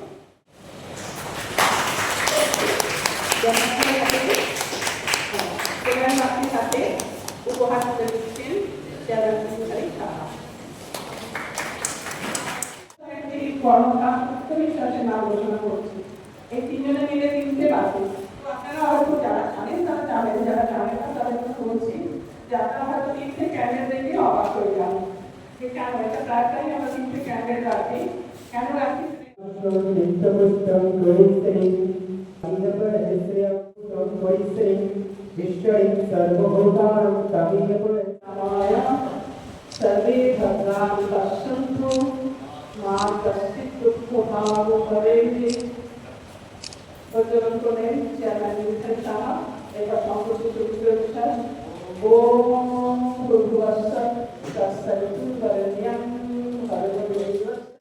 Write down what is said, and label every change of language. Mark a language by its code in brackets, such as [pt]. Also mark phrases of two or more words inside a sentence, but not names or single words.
[bn] সাথে উপহার তুলে দিচ্ছেন যারা বিশ্বাসের নাম ঘোষণা করছি। এই তিনজনে মিলে তিনটে বাকি। আপনারা হয়তো যারা জানেন তারা জানেন, যারা জানেন না তাদেরকে বলছি যে আপনারা হয়তো তিনটে ক্যান্ডেল দেখে অবাক হয়ে যান যে কেন এটা প্রায়টাই আমরা তিনটে ক্যান্ডেল রাখি। কেন রাখি? [sa] सर्वे भद्राणि पश्यन्तु मा कश्चित् दुःखभाग् भवेत्। [bn] প্রজ্বলনের চেয়ারম্যান মিথিল সাহা এবার সংস্কৃতি চরিত্র অনুষ্ঠান [sa] ॐ भूर्भुवस्सः तत्सवितुर्वरेण्यं भर्गो देवस्य।